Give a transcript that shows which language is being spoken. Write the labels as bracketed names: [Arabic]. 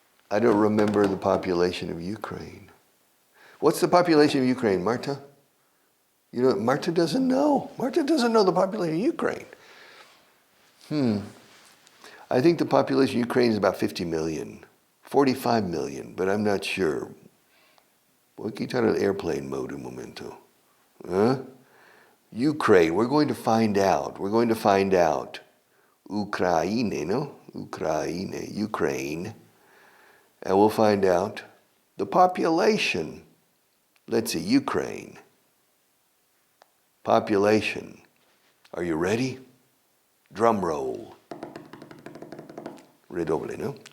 [English] I don't remember the population of Ukraine. What's the population of Ukraine, Marta? You know, Marta doesn't know. Marta doesn't know the population of Ukraine. I think the population of Ukraine is about 50 million, 45 million, but I'm not sure. [Spanish] Voy a quitar el airplane mode un momento. [English] Ukraine, we're going to find out. We're going to find out. Ukraine, no? Ukraine. And we'll find out the population. Let's see, Ukraine. Population. Are you ready? Drum roll. [Spanish] Redoble, ¿no?